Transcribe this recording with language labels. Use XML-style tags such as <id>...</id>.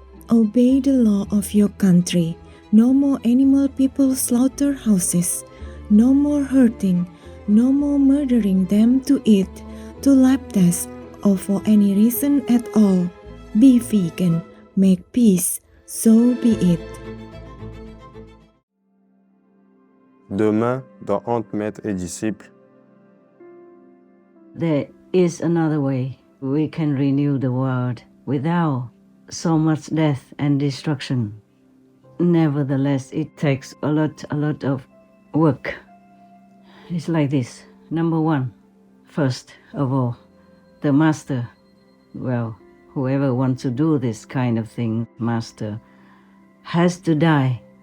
<en>Obey the law of your country. No more animal people slaughterhouses. No more hurting. No more murdering them to eat, to lab tests, or for any reason at all. Be vegan, make peace, so be it.</en> <fr>Demain, dans Entre Maître et Disciple.</fr> <en>There is another way. We can renew the world without so much death and destruction. Nevertheless, it takes a lot of work. It's like this. Number one, first of all, the master, well, whoever wants to do this kind of thing, master, has to die.</en>